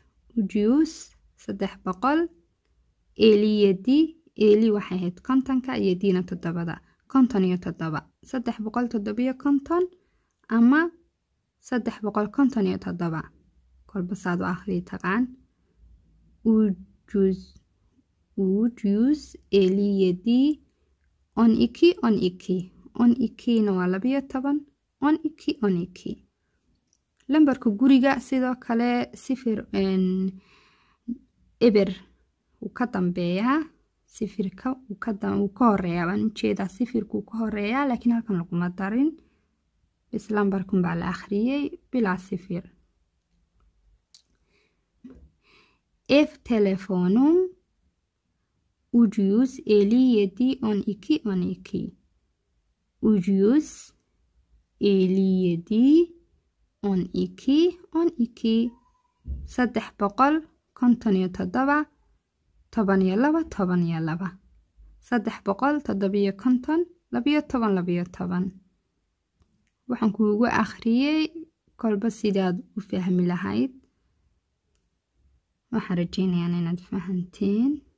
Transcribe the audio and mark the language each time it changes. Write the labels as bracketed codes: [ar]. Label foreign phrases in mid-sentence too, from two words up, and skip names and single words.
[so] 300 [tr] eli eli [so] waxay ahayd 50 yedina 7 57 357 ama 357 kolba saad u akhriyi taqaan [tr] ujius eli yedi on iki [so] na waa 12 [tr] on iki [so] lambarka guriga sidoo kale sifir eber uu ka dambeeyaa sifirka uu ka horeeyaa baan ujeedaa sifirku ka horeeyaa laakiin halkan laguma darin bis lambarkun baa la akhriyay bilaa sifir [tr] telefonum ujius eli yedi on iki ujius eli yedi [so] 12 saddex boqol konton iyo toddoba toban iyo laba saddex boqol toddobiyo konton labiyo toban waxaan kuugu akhriyay kolba sidaad u fahmi lahayd waxaan rajeynayaa inaad fahanteen